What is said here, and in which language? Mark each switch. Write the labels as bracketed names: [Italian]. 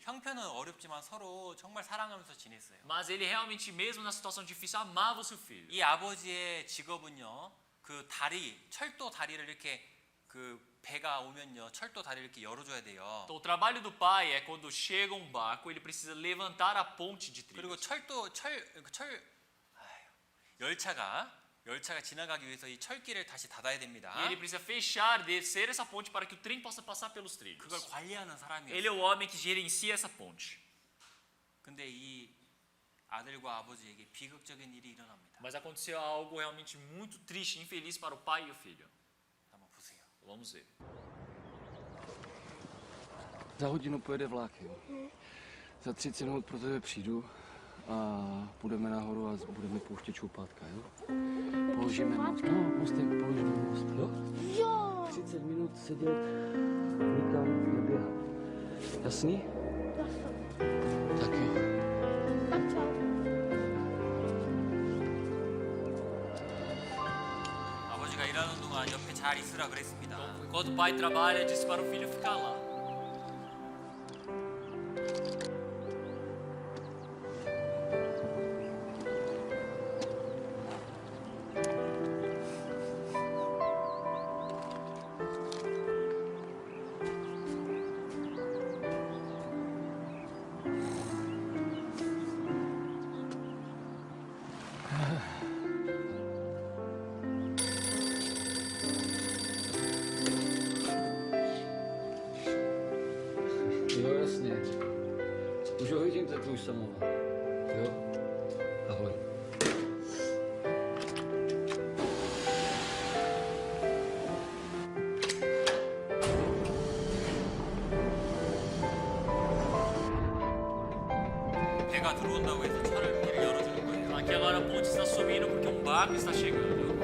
[Korean] 형편은 어렵지만 서로 정말 사랑하면서 지냈어요. [Portuguese] Mas ele realmente, mesmo na situação difícil, amava o seu filho. [Korean] 이 아버지의 직업은요, 그 철도 다리를 이렇게 그 배가 오면요, 철도 다리를 이렇게 열어줘야 돼요. [Portuguese] Então, o trabalho do pai é quando chega um barco, ele precisa levantar a ponte de [Korean] 그리고 [Portuguese] trilhos. [Korean] 열차가 지나가기 위해서 이 철길을 다시 닫아야 됩니다. [Portuguese] E ele precisa fechar, descer essa ponte para que o trem possa passar pelos trilhos. [Korean] 그걸 관리하는 사람이에요. [Portuguese] Ele é o homem que gerencia essa ponte. [Korean] 근데 이 아들과 아버지에게 비극적인 일이 일어납니다. [Portuguese] Mas aconteceu algo realmente muito triste, infeliz para o pai e o filho. [Korean] 한번 보세요. [Portuguese] Vamos ver. [Czech] Za hodinu pojede vlak, jo. Za 30 minut pro tebe přijdu a půjdeme nahoru a budeme pouštět čoupátka, jo. Položíme most. No, mostem položíme most, jo. Jo, 30 minut sedět, nikam neběhat. Jasný? jasno. Tak jo. Tak čau. [Korean] 아버지가 일하는 동안 옆에 잘 있으라 그랬습니다. [Portuguese] Enquanto o pai trabalha, disse para o filho ficar lá. [Czech] Jo, jasně. Už ho vidím, tak to už samová. Jo? Ahoj. [Korean] 배가 들어온다고 해서 차를 길을 열어주는 거예요. [Portuguese] Aqui agora a ponte está subindo porque um barco está chegando.